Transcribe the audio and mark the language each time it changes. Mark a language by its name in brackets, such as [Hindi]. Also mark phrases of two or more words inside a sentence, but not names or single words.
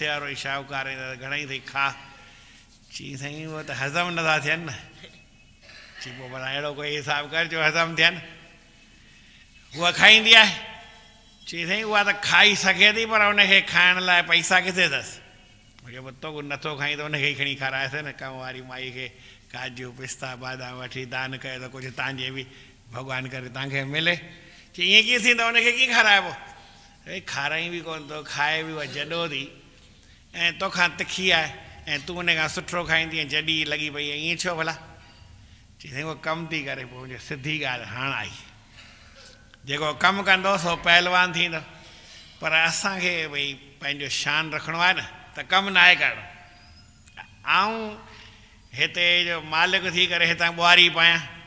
[Sindhi] वारो ई शाहूकार ईंदो त घणेई अथई खा चई साईं उहो त हज़म नथा थियनि न चई पोइ भला अहिड़ो कोई हिसाबु कर जो हज़म थियनि उहा खाईंदी आहे चई साईं उहा त खाई सघे थी पर उनखे खाइण लाइ पैसा किथे अथसि मुंहिंजो पुटु नथो खाई त उनखे ई खणी खाराएसि न कम वारी माई खे काजू पिस्ता बादाम वठी दान कयो त कुझु तव्हांजे बि भॻवानु करे तव्हांखे मिले चई ईअं कीअं थींदो उनखे कीअं खाराइबो भई खाराई बि कोन थो खाए बि उहा जॾो थी ऐं तोखां तिखी आहे ऐं तूं उन खां सुठो खाईंदी जॾी लॻी पई आहे ईअं छो भला चई साईं उहो कमु थी करे पोइ मुंहिंजो सिधी ॻाल्हि हाणे आई जेको कमु कंदो सो पहलवान थींदो पर असांखे भई पंहिंजो शान रखिणो आहे न त कमु न आहे करिणो ऐं हिते जो मालिक थी करे हितां ॿुहारी पायां